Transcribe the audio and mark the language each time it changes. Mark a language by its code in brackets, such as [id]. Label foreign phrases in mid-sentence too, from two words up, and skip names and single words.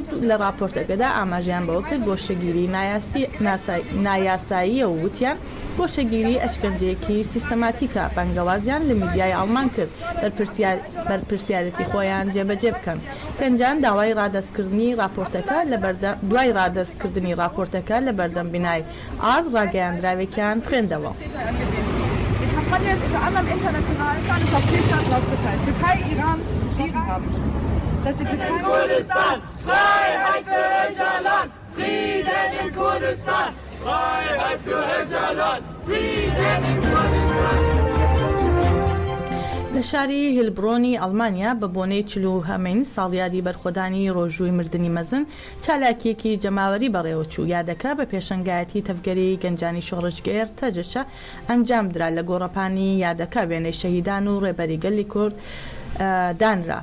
[ckb] لە راپۆرتەکەدا ئاماژیان بەوە کرد گۆشەگیری نایاساییە و وتیان گۆشەگیری ئەشکەنجەیەکی سیستەماتیکە. بانگەوازیان لە میدیای ئەڵمان کرد بەرپرسیارەتی خۆیان جێبەجێ بکەن. گەنجان دوای ڕادەستکردنی راپۆرتەکە لە بەردەم بینای ئارت ڕاگەیاندراوێکیان خوێندەوە. [de] Kampagne ist unter anderem international auf 4 Staaten aufgeteilt. Türkei, Iran, Syrien haben. Dass die Türkei Kurdistan, Freiheit für Öcalan, Frieden in Kurdistan, Freiheit für Öcalan, Frieden in Kurdistan. [ckb] لە شاری هیلبرۆنی ئەڵمانیا بە بۆنەی 40 ساڵیادی بەرخۆدانی ڕۆژووی مردنی مەزن چالاکیەکی جەماوەری بەڕێوەچوو یادەکە بە پێشەنگایەتی تەفگەری گەنجانی شۆڕشگێر تەجەشە ئەنجام درا. لە گۆڕەپانی یادەکە وێنەی شەهیدان و ڕێبەری گەلی کورد دانرا.